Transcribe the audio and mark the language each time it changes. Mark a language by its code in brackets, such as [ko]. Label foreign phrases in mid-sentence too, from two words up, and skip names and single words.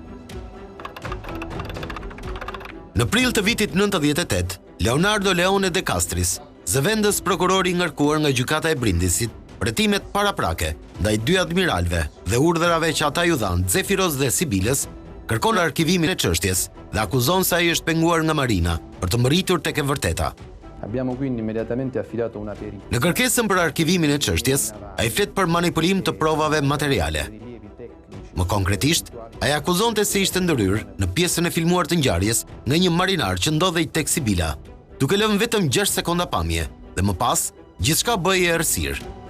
[sq] Në prill të vitit 98, Leonardo Leone de Castris, zëvendës prokurori ngarkuar nga gjykata e Brindisit, për hetimet paraprake ndaj dy admiralëve dhe urdhrave që ata ju dhanë Zefiros dhe Sibilës, kërkon arkivimin e çështjes dhe akuzon se ai është penguar nga Marina për të mbërritur tek e vërteta. [it] Abbiamo quindi immediatamente affidato una perizia. [sq] Në kërkesën për arkivimin e çështjes, ai flet për manipulim të provave materiale. Më konkretisht, ai akuzonte se ishte ndërhyrë në pjesën e filmuar të ngjarjes nga një marinar që ndodhej tek Sibila, duke lënë vetëm 6 sekonda pamje dhe më pas gjithçka bëhej e errësirë.